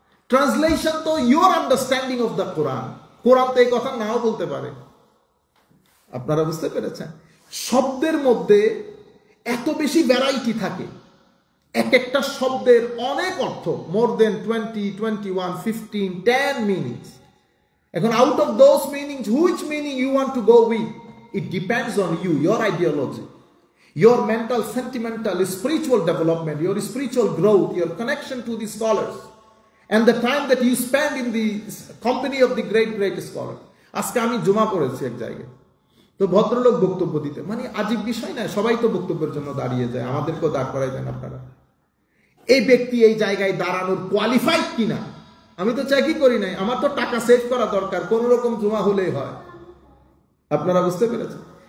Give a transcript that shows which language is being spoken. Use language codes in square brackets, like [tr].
[bn] Translation তো [en] Your understanding of the Quran. [bn] কোরআন তো এই কথা নাও বলতে পারে। আপনারা বুঝতে পেরেছেন? শব্দের মধ্যে এত বেশি ভ্যারাইটি থাকে, এক একটা শব্দের অনেক অর্থ, মোর দেন 20, 21, 15, 10 মিনিংস। [en] এখন out of those meanings which meaning you want to go with, it depends on you, your ideology, your mental, sentimental, spiritual development, your spiritual growth, your connection to the scholars, and the time that you spend in the company of the great scholar. [bn] আজকে আমি জুমা পড়েছি এক জায়গায়, তো ভদ্রলোক বক্তব্য দিতে, মানে আজীব বিষয় না, সবাই তো বক্তব্যের জন্য দাঁড়িয়ে যায়, আমাদেরকেও দাঁড় করাই দেন আপনারা। এই ব্যক্তি এই জায়গায় দাঁড়ানোর কোয়ালিফাইড কিনা আমি তো চাকরি করি নাই, আমার তো টাকা সেভ করা দরকার, কোন রকম জুমা হলেই হয়। আপনারা বুঝতে পেরেছেন?